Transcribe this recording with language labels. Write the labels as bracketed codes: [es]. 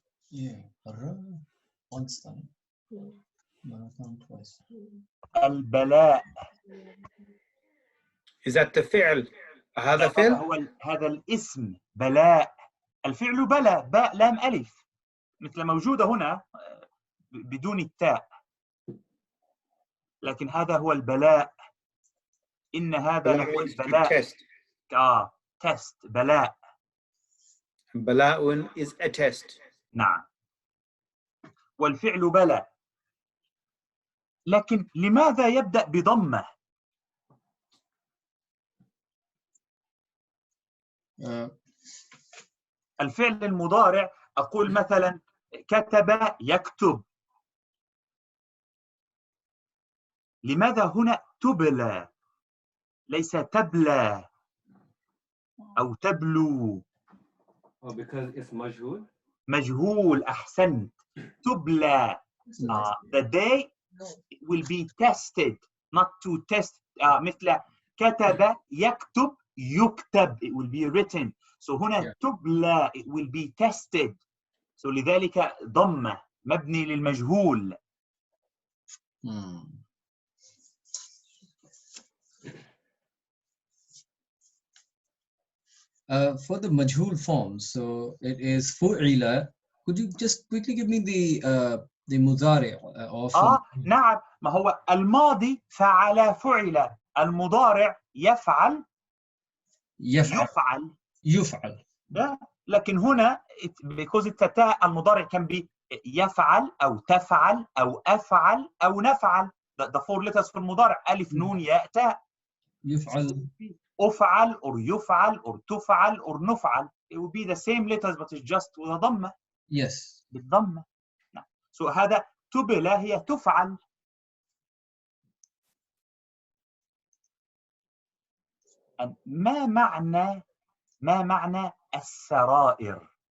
[en] Yeah. Once time. Marathon twice. [ar] البلاء. [en] Is that the فعل؟ [ar] هذا فعل؟ هذا الاسم بلاء. الفعل بلى. باء لام ألف مثل موجودة هنا بدون التاء. لكن هذا هو البلاء. إن هذا هو البلاء. test. بلاء. [en] بلاء is a test. [ar] نعم. والفعل بلى. لكن لماذا يبدأ بضمة؟ الفعل المضارع أقول مثلا كتب يكتب. لماذا هنا تبلى ليس تبلى أو تبلو؟ [en] because it's مجهول. [ar] مجهول، أحسنت. تبلى. [en] The day will be tested, not to test. [ar] مثل كتب يكتب يكتب, [en] it will be written. So [ar] هنا تبلى, [en] it will be tested. [ar] So لذلك ضمة مبني للمجهول. [en] For the majhul form, so it is fu'ila. Could you just quickly give me the mudari of [ar] نعم، ما هو الماضي فعل فعل، المضارع يفعل يفعل. لكن هنا [en] because it's a [ar] تاء، المضارع [en] can be [ar] يفعل أو تفعل أو أفعل أو نفعل. [en] the four letters [ar] في المضارع ألف نون ياء تاء. يفعل أفعل or يفعل or تفعل or نفعل. [en] It will be the same letters but it's just with a ضمة. Yes. [ar] بالضمة. So هذا تبلى هي تفعل. ما معنى السرائر؟